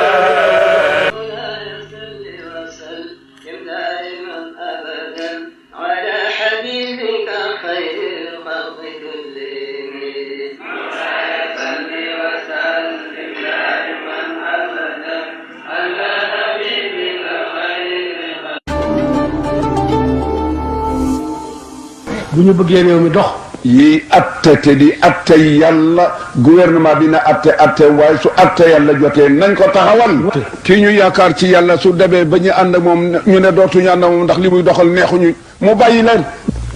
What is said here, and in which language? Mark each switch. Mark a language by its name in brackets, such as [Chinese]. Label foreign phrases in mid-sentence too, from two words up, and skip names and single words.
[Arabic] وسلم دائما أبدا على حبيبك خير الخلق كلهم صل وسلم دائما أبدا على حبيبك خير [Wolof] bu ñu bëggee réew mi dox. yi atte te di atte yàlla gouvernement bi na atte waaye su atte yàlla jotee nañ ko taxawal. kii ñu yaakaar ci yàlla su demee ba ñu ànd ak moom ñu ne dootuñu ànd ak moom ndax li muy doxal neexuñu mu bàyyi leen.